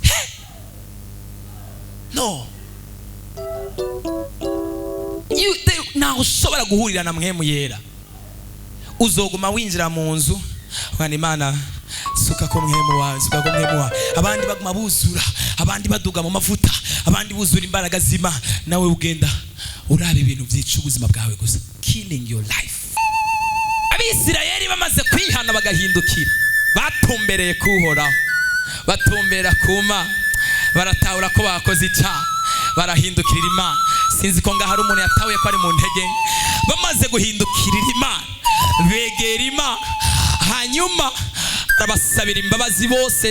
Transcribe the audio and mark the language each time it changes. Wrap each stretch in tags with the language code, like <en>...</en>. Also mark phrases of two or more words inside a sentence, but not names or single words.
<rn>No, naho ushobora guhurira na mpwemu yera, uzoguma winjira mu nzu wana Imana suka ko mpwemu wawe, suka ko mpwemu wawe. Abandi baguma buzura, abandi baduga mu mavuta, abandi buzura imbaraga z'Imana, nawe ugenda uraba ibintu vyica ubuzima bwawe gusa,</rn> <en>killing your life.</en> <rn>Abisirayeli bamaze kwihana bagahindukira, batumbereye kuhoraho, batumbera kuma, baratahura ko bakoze icyaha, barahindukirira Imana. Sinzi ko ngaho hari umuntu yatahuye ko ari mu ntege. Bamaze guhindukirira Imana, begera Imana, hanyuma arabasabira imbabazi bose.</rn>